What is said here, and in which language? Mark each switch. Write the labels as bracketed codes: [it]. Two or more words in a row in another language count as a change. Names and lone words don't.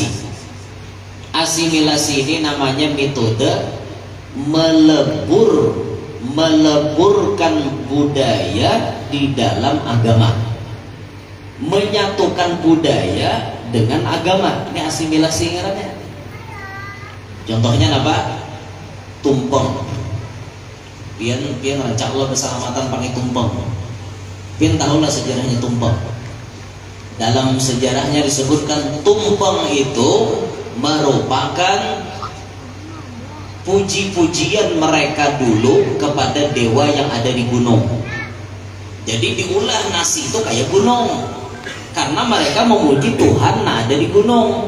[id] Asimilasi ini namanya metode meleburkan budaya di dalam agama, menyatukan budaya dengan agama. Ini asimilasi ngarannya. Contohnya apa? Tumpeng. [bjn] Pian rancak Allah keselamatan pakai tumpeng. Pian tahulah sejarahnya tumpeng. [id] Dalam sejarahnya disebutkan tumpeng itu merupakan puji-pujian mereka dulu kepada dewa yang ada di gunung. Jadi diulah nasi itu kayak gunung, karena mereka memuji Tuhan yang ada di gunung.